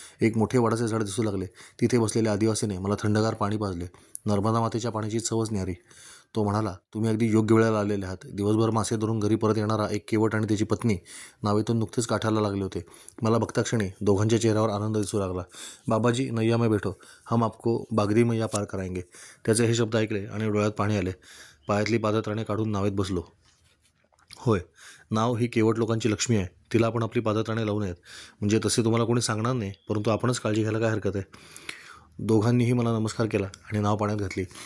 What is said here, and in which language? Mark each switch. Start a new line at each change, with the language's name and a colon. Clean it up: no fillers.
Marathi: एक मोठे वडाचे झाड दिसू लागले. तिथे बसलेल्या आदिवासीने मला थंडगार पाणी पाजले. नर्मदा मातेच्या पाण्याची चवच न्यारी. तो म्हणाला, तुम्ही अगदी योग्य वेळेला आलेले आहात. दिवसभर मासे धरून घरी परत येणारा एक केवट आणि त्याची पत्नी नावेतून नुकतेच काठाला लागले होते. मला बघताक्षणी दोघांच्या चेहऱ्यावर आनंद दिसू लागला.
Hindi: बाबाजी, नैया में बैठो, हम आपको बागदी मैया पार कराएंगे.
Marathi: त्याचे हे शब्द ऐकले आणि डोळ्यात पाणी आले. पायातली पादत्राणे काढून नावेत बसलो. होय, नाव ही केवट लोकांची लक्ष्मी आहे. तिला आपण आपली पादत्राणे लावू नयेत. म्हणजे तसे तुम्हाला कोणी सांगणार नाही, परंतु आपणच काळजी घ्यायला काय हरकत आहे. दोघांनीही मला नमस्कार केला आणि नाव पाण्यात घातली.